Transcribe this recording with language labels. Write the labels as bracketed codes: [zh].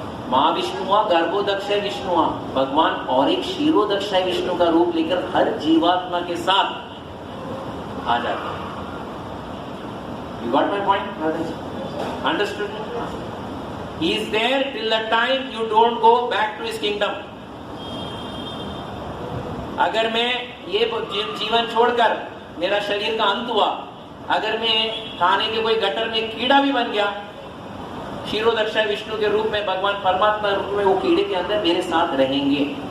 [hi] महाविष्णु हुआ, गर्भोदक्षय विष्णु हुआ, भगवान और एक क्षीरोदक्षय विष्णु का रूप लेकर हर जीवात्मा के साथ आ जाते हैं। [en] You got my point? Understood? He is there till the time you don't go back to his kingdom. [hi] अगर मैं ये जीवन छोड़कर मेरा शरीर का अंत हुआ, अगर मैं खाने के कोई गटर में कीड़ा भी बन गया, क्षीरोदक्षय विष्णु के रूप में भगवान परमात्मा रूप में वो कीड़े के अंदर मेरे साथ रहेंगे।